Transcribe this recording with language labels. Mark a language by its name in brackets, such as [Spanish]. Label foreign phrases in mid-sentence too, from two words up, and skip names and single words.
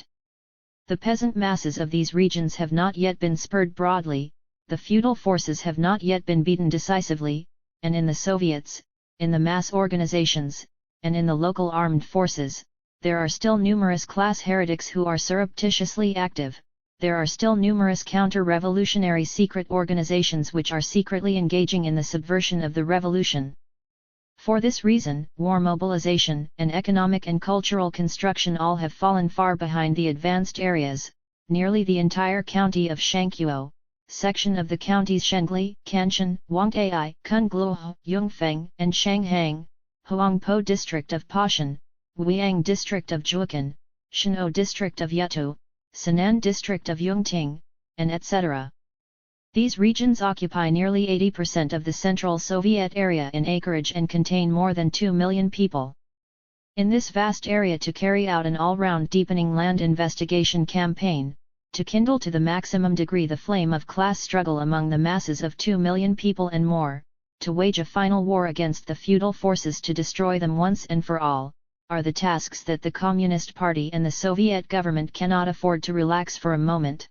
[English] The peasant masses of these regions have not yet been spurred broadly, the feudal forces have not yet been beaten decisively, and in the Soviets, in the mass organizations, and in the local armed forces, there are still numerous class heretics who are surreptitiously active, there are still numerous counter-revolutionary secret organizations which are secretly engaging in the subversion of the revolution. For this reason, war mobilization and economic and cultural construction all have fallen far behind the advanced areas. Nearly the entire county of Shangqiu, section of the counties Shengli, Kanshan, Wantai, Kungluo, Yongfeng, and Shanghang, Huangpo district of Poshan, Wuiyang district of Juakan, Shenhou district of Yetu, Sinan district of Yongting, and etc. These regions occupy nearly 80% of the Central Soviet area in acreage and contain more than 2 million people. In this vast area, to carry out an all-round deepening land investigation campaign, to kindle to the maximum degree the flame of class struggle among the masses of 2 million people and more, to wage a final war against the feudal forces to destroy them once and for all, are the tasks that the Communist Party and the Soviet government cannot afford to relax for a moment.